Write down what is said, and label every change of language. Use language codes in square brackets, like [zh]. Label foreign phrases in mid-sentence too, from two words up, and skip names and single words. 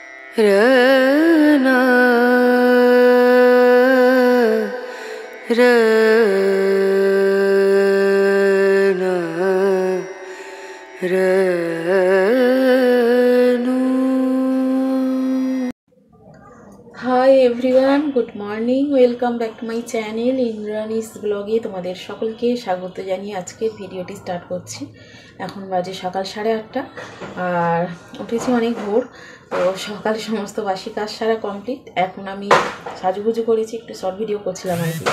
[en] रना रना रनु। Hi everyone, good morning, welcome back to my channel [bn] ইন্দ্রাণীস ব্লগে তোমাদের সকলকে স্বাগত জানিয়ে আজকের ভিডিওটি স্টার্ট করছি। এখন বাজে সকাল 8:30 আর উঠেছি অনেক ভোর। তো সকালে সমস্ত বাসি কাজ সারা কমপ্লিট। এখন আমি সাজুগুজু করেছি, একটু [en] short video [bn] করছিলাম আর কি।